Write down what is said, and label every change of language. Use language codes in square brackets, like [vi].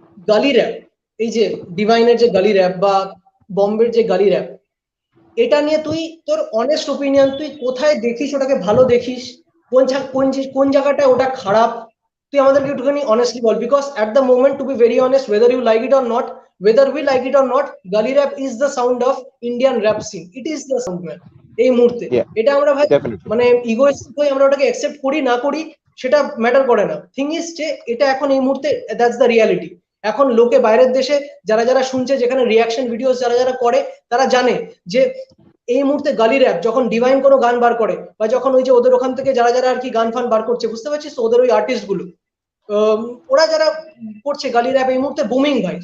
[bn] গালি র‍্যাপ, এই যে ডিভাইনের যে গালি র‍্যাপ বা বম্বের যে গালি র‍্যাপ, এটা নিয়ে তুই তোর অনেস্ট ওপিনিয়ন, তুই কোথায় দেখিস ওটাকে ভালো দেখিস, কোন জায়গাটায় ওটা খারাপ, তুই আমাদেরকে একটুখানি honestly ball. [en] Because at the moment, to be very honest, whether you like it or not, whether we like it or not, gully rap is the sound of Indian rap scene. It is the sound, man, [bn] এই মুহূর্তে। [en] Yeah, [bn] এটা আমরা ভাই [en] definitely. [bn] মানে egoistic হয়ে আমরা ওটাকে অ্যাকসেপ্ট করি না করি সেটা ম্যাটার করে না। [en] thing is [bn] যে এটা এখন এই মুহূর্তে [en] That's the reality. [bn] এখন লোকে বাইরের দেশে যারা যারা শুনছে, যেখানে রিয়াকশন ভিডিওস যারা যারা করে, তারা জানে যে এই মুহূর্তে গালি র‍্যাপ যখন ডিভাইন কোনো গান বার করে, বা যখন ওই যে ওদের ওখান থেকে যারা যারা আর কি গান ফান বার করছে, বুঝতে পারছিস তো, ওদের ওই আর্টিস্ট গুলো ওরা যারা করছে গালি র‍্যাপ এই মুহূর্তে বুমিং ভাই।